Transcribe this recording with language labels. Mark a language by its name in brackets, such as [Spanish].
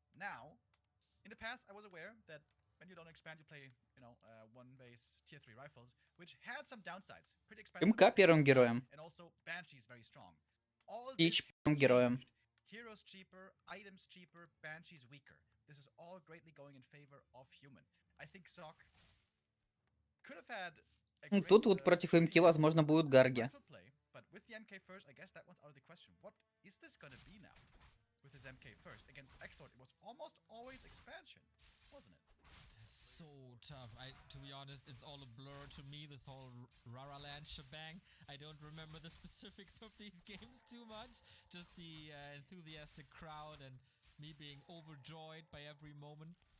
[English] Now, in the past, I was aware that when you don't expand, you play, one base tier 3 rifles, which had some downsides. Pretty expensive. [Russian] МК первым героем. [English] And also, Banshee is very strong. All Peach this [Russian] первым героем. [English] Heroes cheaper, items cheaper, Banshee's weaker. This is all greatly going in favor of human. I think Sok could have had a great, [Russian] Тут вот против МК, возможно, будут Гарги. [English] But with the MK first, I guess that one's out of the question. What is this gonna be now? With his MK first against X-Lord, it was almost always expansion, wasn't it? It's so tough. To be honest, it's all a blur to me, this whole Rara Land shebang. I don't remember the specifics of these games too much. Just the enthusiastic crowd and me being overjoyed by every moment.